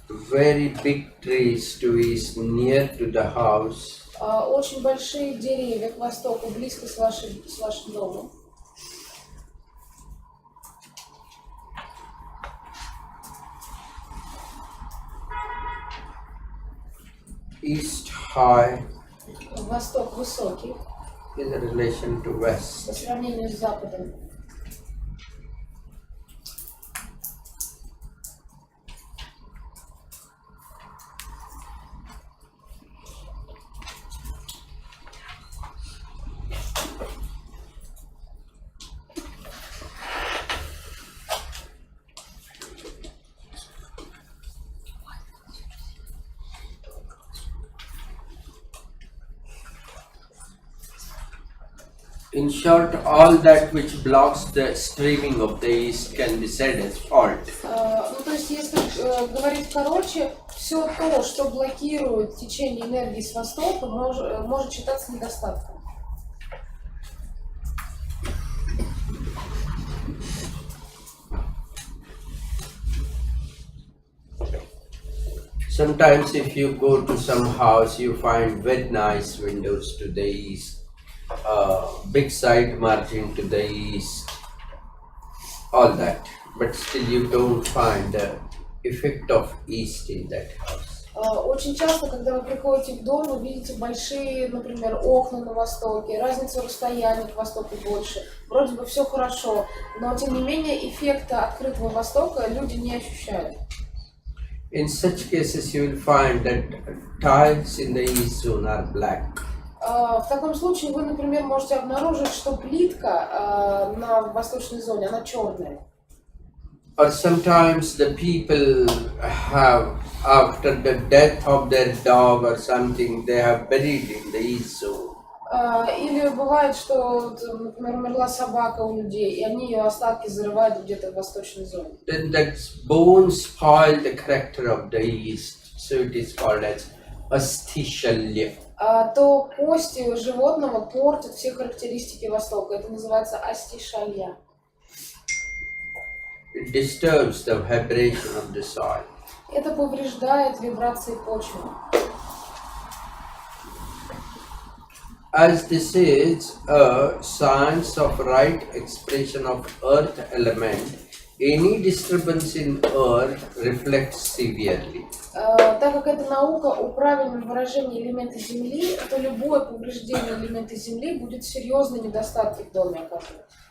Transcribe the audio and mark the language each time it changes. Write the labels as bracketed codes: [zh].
[en] very big trees to east near to the house, [ru] очень большие деревья к востоку, близко с вашим домом, [en] east high [ru] восток высокий [en] in relation to [ru] по [en] west, [ru] сравнению с западом. [en] In short, all that which blocks the streaming of the east can be said as fault. [ru] Ну, то есть, если говорить короче, все то, что блокирует течение энергии с востока, может считаться недостатком. [en] Sometimes if you go to some house, you find very nice windows to the east, big side margin to the east, all that. But still you don't find the effect of east in that house. [ru] Очень часто, когда вы приходите в дом, вы видите большие, например, окна на востоке, разница в расстоянии к востоку больше. Вроде бы все хорошо, но тем не менее эффекта открытого востока люди не ощущают. [en] In such cases, you will find that tiles in the east zone are black. [ru] В таком случае вы, например, можете обнаружить, что плитка на восточной зоне, она черная. [en] Or sometimes the people have, after the death of their dog or something, they have buried in the east zone. [ru] Или бывает, что, например, умерла собака у людей, и они ее остатки зарывают где-то в восточной зоне. [en] Then that bones spoil the character of the east, so it is called as astishalya. [ru] То кости животного портят все характеристики Востока. Это называется астишалья. [en] It disturbs the vibration of the soil. [ru] Это повреждает вибрации почвы. [en] As this is a science of right expression of earth element, any disturbance in earth reflects severely. [ru] Так как это наука о правильном выражении элемента Земли, то любое повреждение элемента Земли будет серьезные недостатки в доме оказывать.